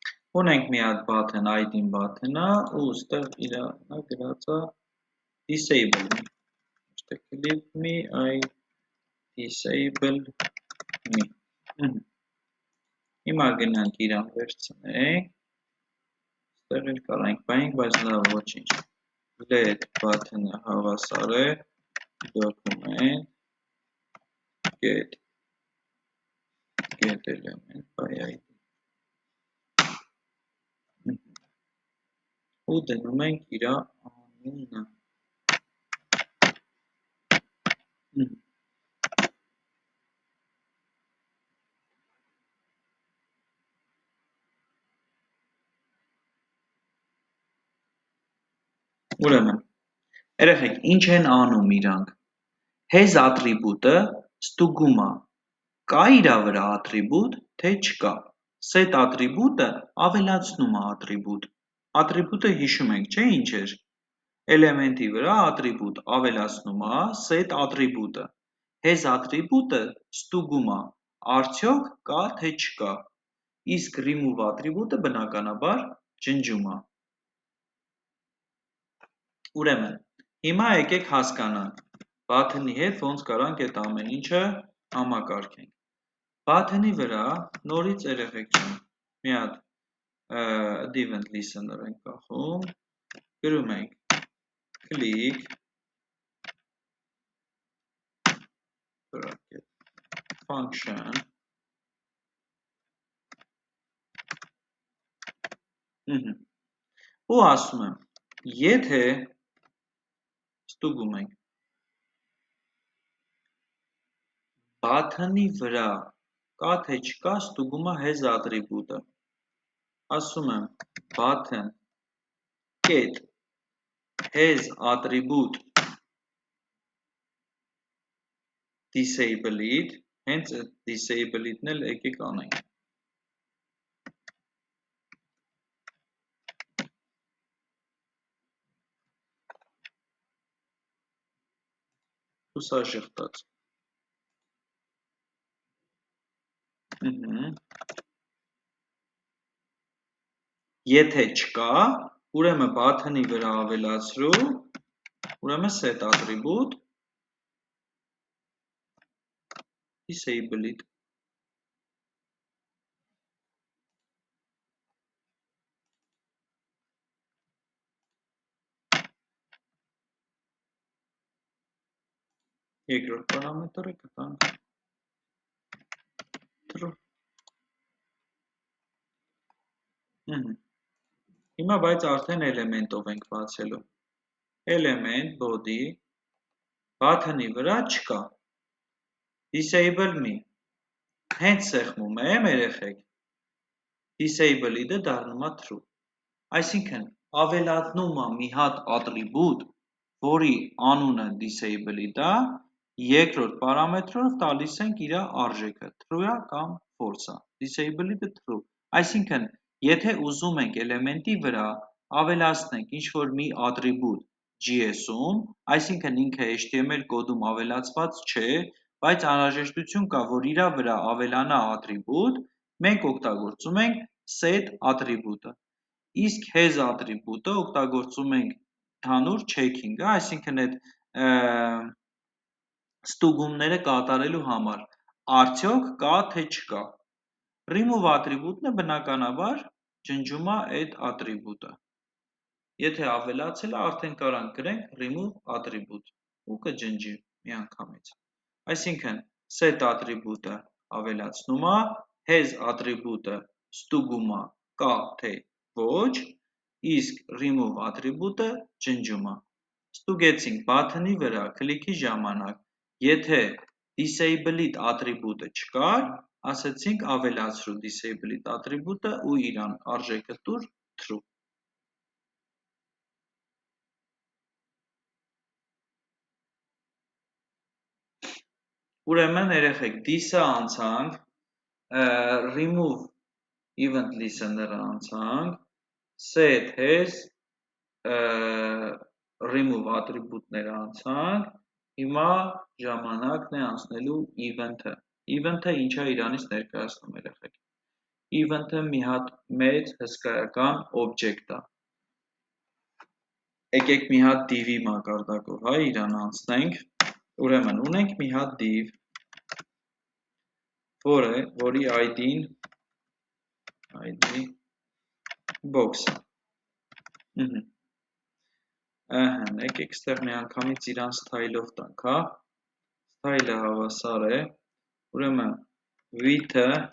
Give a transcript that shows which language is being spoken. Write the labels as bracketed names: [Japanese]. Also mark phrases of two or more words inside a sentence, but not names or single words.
[Armenian] Ունենք մի հատ button, ID-ն button-ը, ու ստեղ իրա գրած է [English] disable me, [Armenian] ոչ թե [English] clip me, [Armenian] այլ [English] disable me։ [Armenian] Հիմա գնանք իրան վերցնենք, ստեղ էլ կարանք բայենք, բայց լավ ոչինչ։ [English] Let button- [Armenian] ը հավասար է [English] document get element by ID։ [Armenian] Ու դնում ենք իրա անունը։ Ուրեմն, երեխեք, ինչ են անում իրանք։ [English] Has attribute- [Armenian] ը ստուգում է, կա իրա վրա attribute, թե չկա։ [English] Set attribute- [Armenian] ը ավելացնում է attribute։ Attribute-ը հիշում ենք, չէ՞ ինչ էր։ Էլեմենտի վրա attribute ավելացնում է [English] set attribute- [Armenian] ը։ [English] Has attribute- [Armenian] ը ստուգում է, արդյոք կա թե չկա։ Իսկ [English] remove attribute- [Armenian] ը բնականաբար ջնջում է։ Ուրեմն, հիմա եկեք հասկանանք, button-ի հետ ոնց կարանք այդ ամեն ինչը համակարգենք։ Button-ի վրա նորից երեխեք ջան, մի հատ [English] event listener [Armenian] ենք կախում, գրում ենք [English] click function [Armenian] ու ասում եմ, եթե ստուգում ենք button-ի վրա կա թե չկա, ստուգում է [English] has attribute- [Armenian] ը։ Ասում եմ [English] button get has attribute [Armenian] disable-id, հենց disable-id-ն էլ եկեք անենք։ Ու սա ժխտաց։ Եթե չկա, ուրեմն button-ի վրա ավելացրու, ուրեմն [English] set attribute [Armenian] disable-id։ Երկրորդ պարամետրը կտանք true։ Հիմա բայց արդեն էլեմենտով ենք բացելու։ [English] Element body button- [Armenian] ի վրա չկա։ [English] Disable me։ [Armenian] Հենց սեղմում եմ երեխեք։ Disable-id-ը դառնում է true։ Այսինքն ավելացնում է մի հատ attribute, որի անունը disable-id է, երկրորդ պարամետրով տալիս ենք իր արժեքը, true-ա կամ false-ա։ Disable-id-ը true։ Այսինքն, եթե ուզում ենք էլեմենտի վրա ավելացնենք ինչ-որ մի attribute JS-ում, այսինքն ինքը HTML կոդում ավելացված չէ, բայց անհրաժեշտություն կա, որ իրա վրա ավելանա attribute, մենք օգտագործում ենք [English] set attribute- [Armenian] ը։ Իսկ [English] has attribute- [Armenian] ը օգտագործում ենք հանուր checking-ը, այսինքն այդ ստուգումները կատարելու համար, արդյոք կա թե չկա։ [English] Remove attribute- [Armenian] ն է բնականաբար ջնջում է այդ attribute-ը։ Եթե ավելացել է, արդեն կարանք գրենք [English] remove attribute [Armenian] ու կջնջի միանգամից։ Այսինքն [English] set attribute- [Armenian] ը ավելացնում է, [English] has attribute- [Armenian] ը ստուգում է կա թե ոչ, իսկ [English] remove attribute- [Armenian] ը ջնջում է։ Ստուգեցինք button-ի վրա քլիքի ժամանակ, եթե [English] disable-id attribute- [Armenian] ը չկար, ասեցինք ավելացրու [English] disable-id attribute- [Armenian] ը ու իրան արժեքը տուր true։ Ուրեմն երեխեք, this-ը անցանք, [English] remove event listener- [Armenian] ը անցանք, [English] set has remove attribute- [Armenian] ները անցանք, հիմա ժամանակն է անցնելու event-ը։ Event-ը ինչա իրանից ներկայացնում երեխեք։ event-ը մի հատ մեծ հսկայական օբյեկտ է։ Եկեք մի հատ div-ի մակարդակով, հա, իրան անցնենք։ Ուրեմն ունենք մի հատ div, որի ID-ն [English] ID box- [Armenian] ը։ Եկեք ստեղ մի անգամից իրան style-ով տանք, հա։ Style-ը հավասար է, ուրեմն width-ը